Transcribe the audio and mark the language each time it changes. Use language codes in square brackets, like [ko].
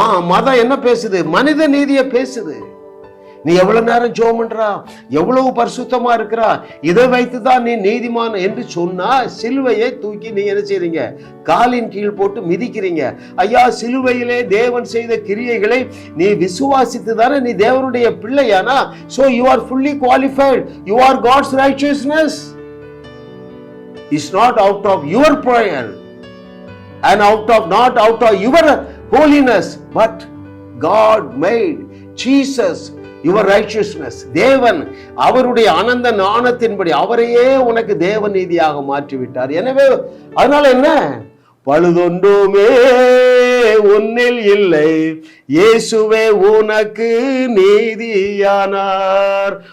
[ta] மதம் என்ன பேசுது? மனித நீதியை பேசுது. நீ எவ்வளவு நேரம் ஜெபம் பண்றா, எவ்வளவு பரிசுத்தமா இருக்கிறா, இதை வைத்துதான் நீ நீதிமான் என்று சொன்னா, சிலுவையை தூக்கி நீ என்ன செய்றீங்க? காலின் கீழ் போட்டு மிதிக்கிறீங்க. ஐயா, சிலுவையிலே தேவன் செய்த கிரியைகளை நீ விசுவாசித்து தானே நீ தேவனுடைய பிள்ளையானா? [en] so you are fully qualified, you are God's righteousness. It's not out of your prayer and not out of your holiness, but God made Jesus your righteousness. [ta] தேவன் அவருடைய அனந்த ஞானத்தின்படி அவரையே உனக்கு தேவ நீதியாக மாற்றி விட்டார். எனவே அதனால என்ன? பழுதொன்றுமே உன்னில் இல்லை, இயேசுவே உனக்கு நீதியானார்.